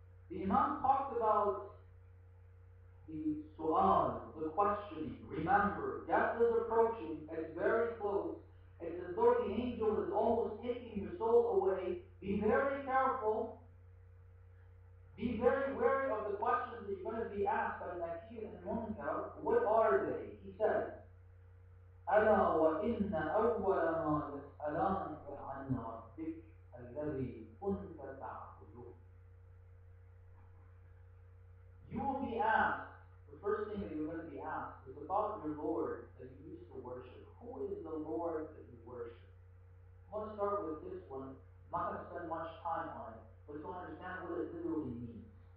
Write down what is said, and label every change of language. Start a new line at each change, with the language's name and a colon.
English: The Imam talked about the su'al, the questioning. Remember, death is approaching, it's very close. It's as though the angel is almost taking your soul away. Be very careful. Be very wary of the questions that you're going to be asked by Nakir and Munkar. What are they? He says,
Arabic: أَلَا وَإِنَّ أَوَّلَ مَا يَسْأَلَانِكَ عَنْ رَبِّكَ الَّذِي كُنْتَ تَعْبُدُهُ.
English: You will be asked, the first thing that you're going to be asked is about your Lord that you used to worship. Who is the Lord that you worship? I want to start with this one. I'm not going to spend much time on it, but to understand what it literally means.